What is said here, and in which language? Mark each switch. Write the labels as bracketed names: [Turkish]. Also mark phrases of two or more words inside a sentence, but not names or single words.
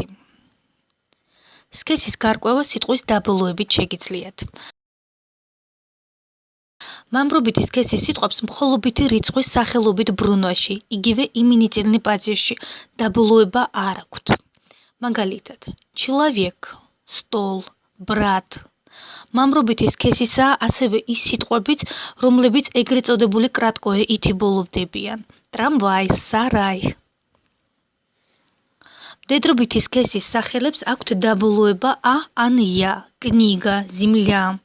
[Georgian] სქესის გარკვევა სიტყვის დაბოლოებით შეგიძლიათ. მამრობითი სქესის სიტყვებს მხოლობითი რიცხვის სახელობით ბრუნვაში, იგივე [Russian] именительный падеже, [Georgian] დაბოლოება არ აქვთ. მაგალითად, [Russian] человек, стол, брат. [Georgian] მამრობითი სქესისაა ასევე ის სიტყვებიც, რომლებიც ეგრეთ წოდებული კრატკოე-ითი ბოლოვდებიან: ტრამვაი, სარაი. მდედრობითი სქესის სახელებს აქვთ დაბოლოება ა ან ია: [Russian] книга, земля.